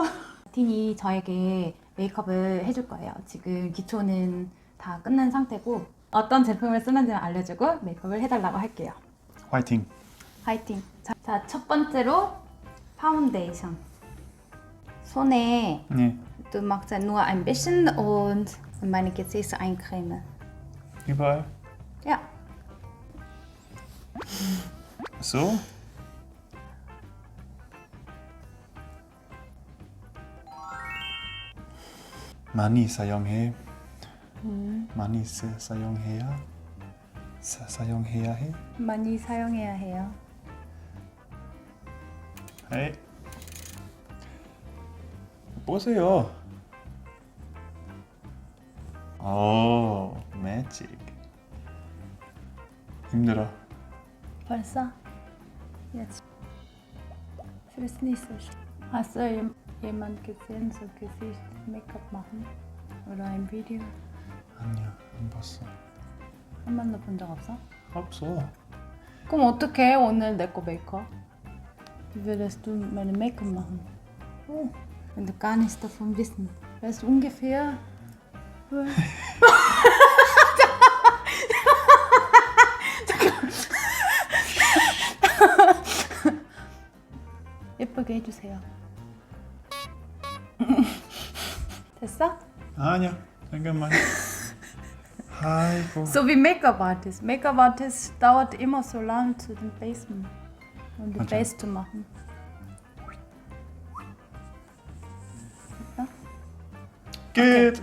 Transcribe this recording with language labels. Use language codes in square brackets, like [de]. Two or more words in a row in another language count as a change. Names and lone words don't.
[ko] 틴이 저에게 메이크업을 해줄 거예요. 지금 기초는 다 끝난 상태고 어떤 제품을 쓰는지 알려주고 메이크업을 해달라고 할게요. 화이팅! 화이팅! 자, 첫 번째로 파운데이션. 손에 [de] Nee, du machst ja nur ein bisschen und meine Gesichtseincreme. überall. Ja. So? [ko] 많이 사용해. 많이 사용해야. 사용해야 해. 많이 사용해야 해요. Hey. 보세요. 오, 매직. 힘들어. 벌써? [de] Jetzt. Ich weiß nicht so schlimm. Hast du jemand gesehen, so Gesicht Make-up machen? Oder ein Video? [ko] 아니야, 안 봤어. 한 번도 본 적 없어? 없어. 그럼 어떡해 오늘 내 거 메이크업? [de] Wie würdest du meine Make-up machen? Oh, wenn du gar nichts davon wissen. Weißt du ungefähr? [ko] 예쁘게 해주세요. 됐어? 아니야, 잠깐만. 아이고. [de] So wie Make-up-Artist. Make-up-Artist dauert immer so lang zu den Basen und die Okay. Base zu machen. Geht.